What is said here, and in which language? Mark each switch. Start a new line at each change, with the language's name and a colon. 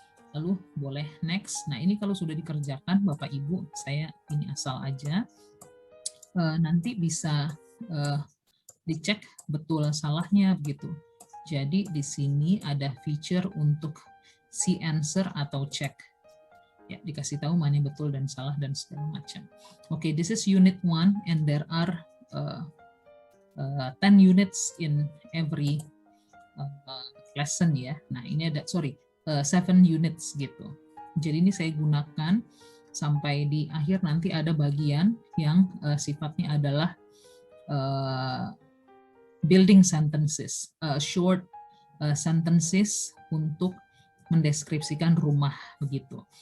Indonesian: Lalu boleh next. Nah ini kalau sudah dikerjakan Bapak Ibu, saya ini asal aja, nanti bisa dicek betul salahnya begitu. Jadi di sini ada feature untuk see answer atau check. Ya, dikasih tahu mana yang betul dan salah dan segala macam.
English: Oke, this is unit 1 and there are 10 units in every lesson ya.
Indonesian: Nah, ini ada 7 units gitu. Jadi ini saya gunakan sampai di akhir nanti ada bagian yang sifatnya adalah
English: building sentences, short sentences
Indonesian: untuk mendeskripsikan rumah begitu.